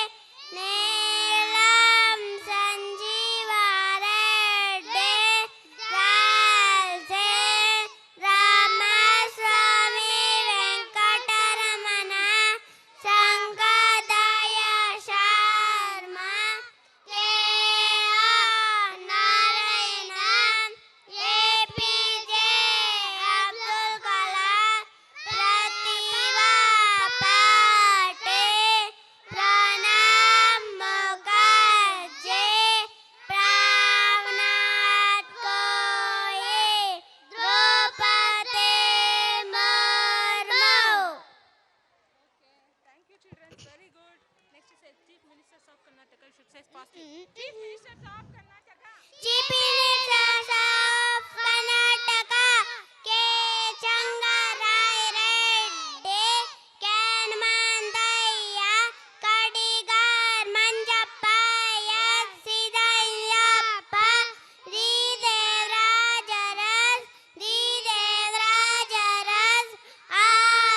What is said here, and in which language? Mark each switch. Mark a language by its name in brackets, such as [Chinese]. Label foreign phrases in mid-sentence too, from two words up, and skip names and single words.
[English] Neelam Sanjeeva Reddy, Ralse Ramaswamy Venkataramana, Sankadaya Sharma, K.R. Narayanan, APJ Abdul Kalam, Pratibha Patil, Pranab Mukherjee, Pranav Goyal, Draupadi Murmu. Thank you, children. Very good. Next is Chief Ministers of Karnataka. Should say fast. Chief Ministers of Karnataka. Chief Ministers of Karnataka, K. Changarai Reddy, Kenmandaya, Kadigar Manjappa, S. Sidayappa, Devraj Aras, R.